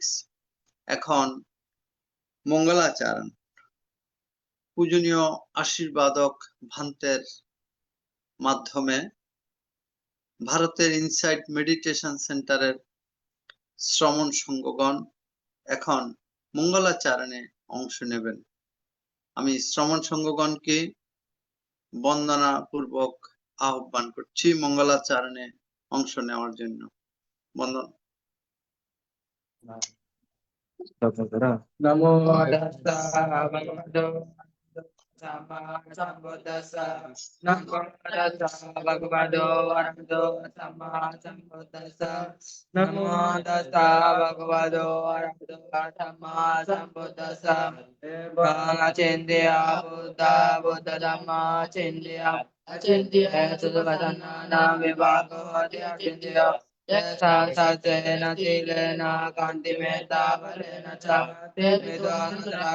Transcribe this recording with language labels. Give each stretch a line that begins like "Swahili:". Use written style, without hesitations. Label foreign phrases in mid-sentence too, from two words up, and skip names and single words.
Bangla: এখন মঙ্গলাচরণ পূজনীয় আশীর্বাদক ভান্তের মাধ্যমে ভারতের ইনসাইট মেডিটেশন সেন্টারের শ্রমণ সংঘগণ এখন মঙ্গলাচরণে অংশ নেবেন। আমি শ্রমণ সংঘগণকে বন্দনা পূর্বক আহ্বান করছি মঙ্গলাচরণে অংশ নেওয়ার জন্য। বন্দন।
Pali: নমো তাস্সা ভগবতো সাম্মা সাম্বুদ্দাস্সা। নমো তাস্সা ভগবতো আরহাতো সাম্মা সাম্বুদ্দাস্সা। নমো তাস্সা ভগবতো আরহাতো সাম্মা সাম্বুদ্দাস্সা। Achindiya Buddha Buddha Dhamma Achindiya Achindiya Sudavatana Vibhago Achindiya Yesa Satena Silena Kantimeta Valena Cha Vidvana